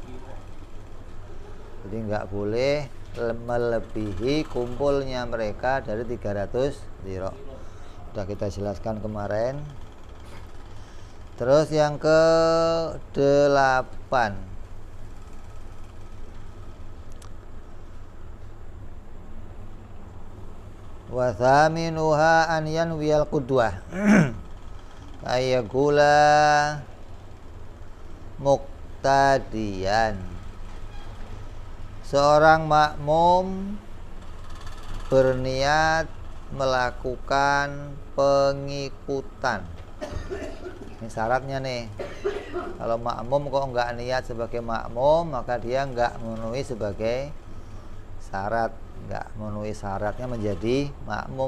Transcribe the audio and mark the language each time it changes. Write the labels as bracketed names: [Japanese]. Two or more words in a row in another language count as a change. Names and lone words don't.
[Indonesian] Jadi nggak boleh melebihi kumpulnya mereka dari 300 ziro. Sudah kita jelaskan kemarin. Terus yang ke-8, [Arabic] wa thaminuha an yanwiyal qudwah ayakula muqtadiyan. [Indonesian] Seorang makmum berniat melakukan pengikutan. Ini syaratnya nih. Kalau makmum kok enggak niat sebagai makmum, maka dia enggak memenuhi sebagai syarat, enggak memenuhi syaratnya menjadi makmum.